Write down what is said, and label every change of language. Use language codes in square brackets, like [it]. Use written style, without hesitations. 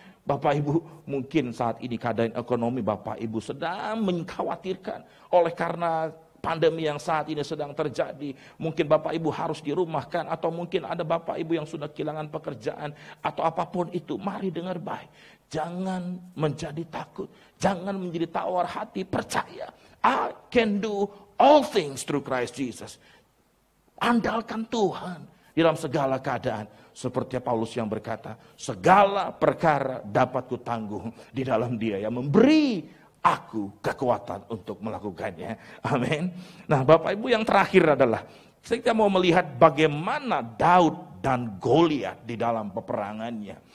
[id] Bapak Ibu, mungkin saat ini keadaan ekonomi Bapak Ibu sedang mengkhawatirkan. Oleh karena pandemi yang saat ini sedang terjadi. Mungkin Bapak Ibu harus dirumahkan. Atau mungkin ada Bapak Ibu yang sudah kehilangan pekerjaan. Atau apapun itu, mari dengar baik. Jangan menjadi takut. Jangan menjadi tawar hati. [en] Percaya, I can do all things through Christ Jesus. [id] Andalkan Tuhan dalam segala keadaan. Seperti Paulus yang berkata, segala perkara dapat kutanggung di dalam Dia yang memberi aku kekuatan untuk melakukannya. Amin. Nah, Bapak Ibu, yang terakhir adalah kita mau melihat bagaimana Daud dan Goliat di dalam peperangannya.